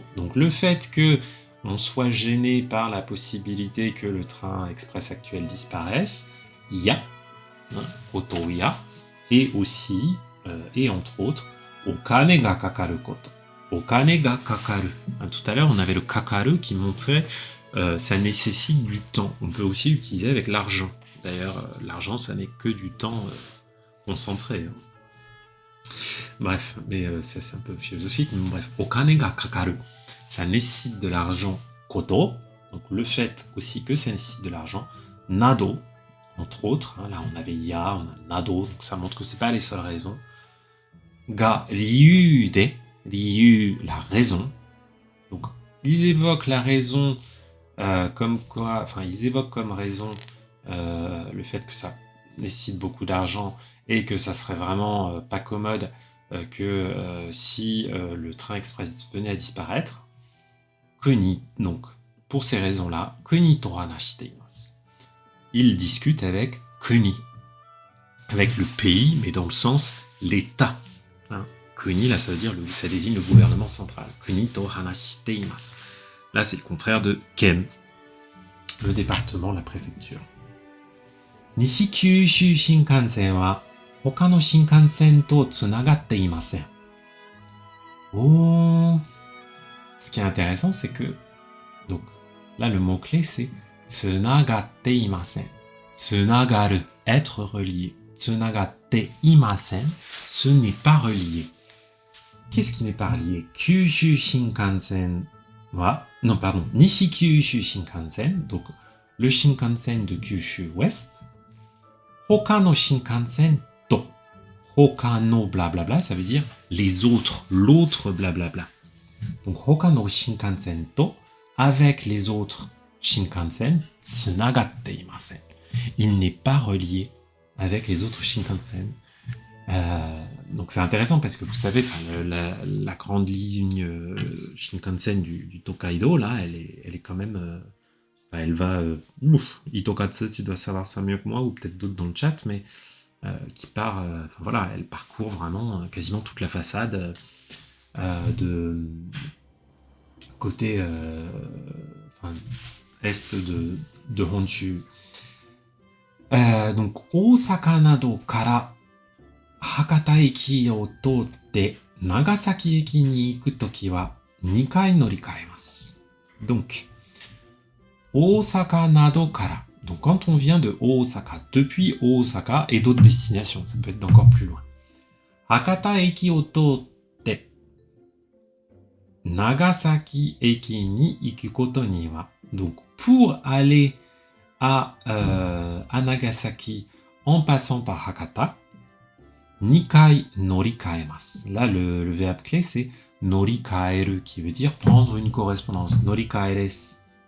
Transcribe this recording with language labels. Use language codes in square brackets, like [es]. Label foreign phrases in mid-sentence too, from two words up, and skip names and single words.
[fr] Donc le fait que on soit gêné par la possibilité que le train express actuel disparaisse, ya, hein, [ja] ことや, [fr] et aussi, et entre autres, [ja] お金がかかること. お金がかかる. [fr] Hein, tout à l'heure, on avait le kakaru qui montrait ça nécessite du temps. On peut aussi l'utiliser avec l'argent. D'ailleurs, l'argent, ça n'est que du temps concentré. Hein. Bref, mais ça c'est un peu philosophique. Mais bref, [ja] お金がかかる, [fr] ça nécessite de l'argent koto. Donc le fait aussi que ça nécessite de l'argent. Nado, entre autres. Hein, là, on avait ya, on a nado, donc ça montre que c'est pas les seules raisons. [ja] が理由で、理由, [fr] la raison. Donc ils évoquent la raison comme quoi, enfin ils évoquent comme raison le fait que ça nécessite beaucoup d'argent et que ça serait vraiment pas commode que si le train express venait à disparaître, kuni, donc pour ces raisons-là, [ja] 国と話しています. [fr] Il discute avec kuni, avec le pays, mais dans le sens l'État. Hein. Kuni, là, ça veut dire, ça désigne le gouvernement central. [ja] 国と話しています. [fr] Là, c'est le contraire de ken, le département, la préfecture. [ja] 西九州新幹線は他の新幹線とつながっていません. [fr] Oh. Ce qui est intéressant, c'est que, donc, là, le mot-clé, c'est [ja] つながっていません. [fr] Tsunagaru, être relié. [ja] つながっていません, [fr] ce n'est pas relié. Qu'est-ce qui n'est pas relié? [ja] 九州新幹線は, [fr] non, pardon, [ja] Nishi Kyushu Shinkansen, [fr] donc le Shinkansen de Kyushu Ouest. [ja] 他の新幹線と. 他の [fr] blablabla, ça veut dire les autres, l'autre blablabla. [ja] Donc 他の新幹線と, [fr] avec les autres Shinkansen, [ja] つながっていません. [fr] Il n'est pas relié avec les autres Shinkansen. Donc c'est intéressant parce que vous savez, la grande ligne Shinkansen du Tokaido, là, elle est quand même... elle va... Itokatsu, tu dois savoir ça mieux que moi, ou peut-être d'autres dans le chat, mais qui part... voilà, elle parcourt vraiment quasiment toute la façade de côté est de Honshu. Donc, [ja] 大阪などから博多駅を通って長崎駅に行くときは2回乗り換えます. [fr] Donc, [ja] 大阪などから. [fr] Donc, quand on vient de Osaka, depuis Osaka et d'autres destinations, ça peut être d'encore plus loin. [ja] 博多駅を通って長崎駅に行くことには. [fr] Donc, pour aller à Nagasaki en passant par Hakata, [ja] 2回乗り換えます. [fr] Là, le verbe clé, c'est norikaeru, qui veut dire prendre une correspondance. Norikaeres.